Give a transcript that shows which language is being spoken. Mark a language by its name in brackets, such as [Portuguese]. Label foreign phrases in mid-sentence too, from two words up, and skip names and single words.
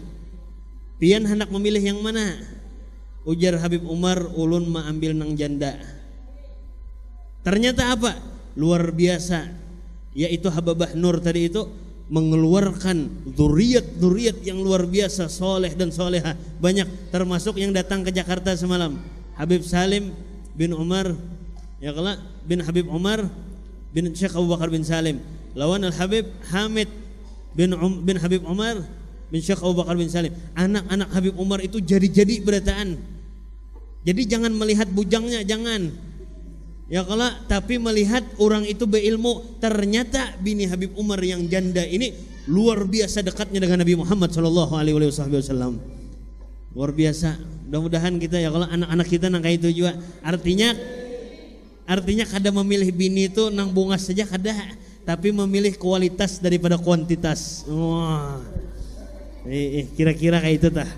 [Banjar] Pian hendak memilih yang mana? Ujar Habib Umar, ulun ma ambil nang janda. Ternyata apa? Luar biasa. Yaitu Hababah Nur tadi itu mengeluarkan zuriat yang luar biasa, soleh dan soleha banyak, termasuk yang datang ke Jakarta semalam. Habib Salim bin Umar, ya kala bin Habib Umar bin Syekh Abu Bakar bin Salim, lawan Al Habib Hamid bin Habib Umar bin Syekh Abu Bakar bin Salim. Anak-anak Habib Umar itu jadi berataan. Jadi jangan melihat bujangnya, jangan. Ya kala, tapi melihat orang itu berilmu. Ternyata bini Habib Umar yang janda ini luar biasa dekatnya dengan Nabi Muhammad [Arabic] صلى الله عليه وسلم. [Banjar] Luar biasa. Mudah-mudahan kita ya kalau anak-anak kita nang kayak itu juga. Artinya kada memilih bini itu nang bunga saja kada, tapi memilih kualitas daripada kuantitas. Wah. Kira-kira kayak itu tah.